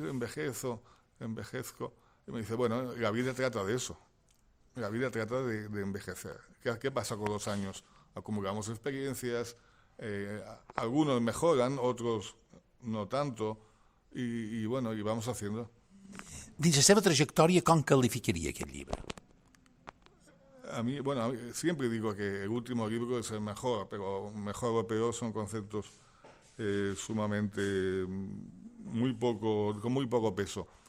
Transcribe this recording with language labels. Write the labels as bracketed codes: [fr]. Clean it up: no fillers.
[es] Envejezco, y me dice, bueno, la vida trata de eso. La vida trata de envejecer. ¿Qué pasa con los años? Acumulamos experiencias, algunos mejoran, otros no tanto, y bueno, y vamos haciendo. [ca] Dins la seva trajectòria, com calificaria aquest llibre? [es] A mí, siempre digo que el último libro es el mejor, pero mejor o peor son conceptos sumamente con muy poco peso.